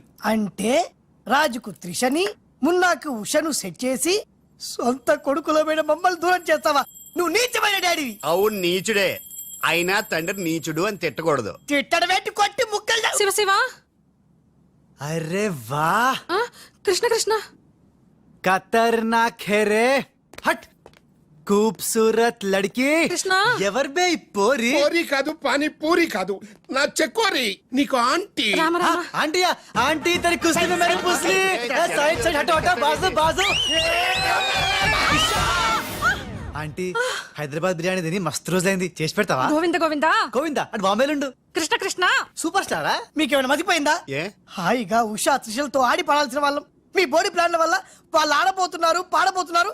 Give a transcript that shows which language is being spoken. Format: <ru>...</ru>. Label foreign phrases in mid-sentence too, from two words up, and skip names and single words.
<te>అంటే రాజుకు త్రిషని, మున్నాకు ఉషను సెట్ చేసి సొంత కొడుకులమైన మమ్మల్ని దూరం చేస్తావా? నువ్వు నీచమైన డాడీవి. అవును నీచుడే. అయినా తండ్రి నీచుడు అని తిట్టకూడదు. తిట్టడం ఏంటి? కొట్టి ముక్కలు. శివ శివ.</te> <hi>अरे वाह</hi> <te>కృష్ణ కృష్ణ.</te> <hi>खतरनाक है रे. हट खूबसूरत लड़की.</hi> <te>కృష్ణ. ఎవరు బే ఈ పోరి? పూరి కాదు, పానీ పూరి కాదు, నా చెక్కోరి. నీకు ఆంటీ. రామ రామ.</te> <hi>आंटी आंटी तेरी कुश्ती में मेरी पुसली. साइड साइड हटो हटो बाजू बाजू.</hi> <te>ఆంటీ హైదరాబాద్ బిర్యానీ తిని మస్తు రోజైంది, చేసి పెడతావా? గోవింద గోవింద. గోవిందా అటు బాంబేలుండు. కృష్ణ కృష్ణ. సూపర్ స్టారా? మీకేమైనా మతిపోయిందా? ఏ హాయిగా ఉషా త్రిషలతో ఆడి పడాల్సిన వాళ్ళం మీ బోడీ ప్లాన్ల వల్ల వాళ్ళు ఆడబోతున్నారు, పాడబోతున్నారు.</te>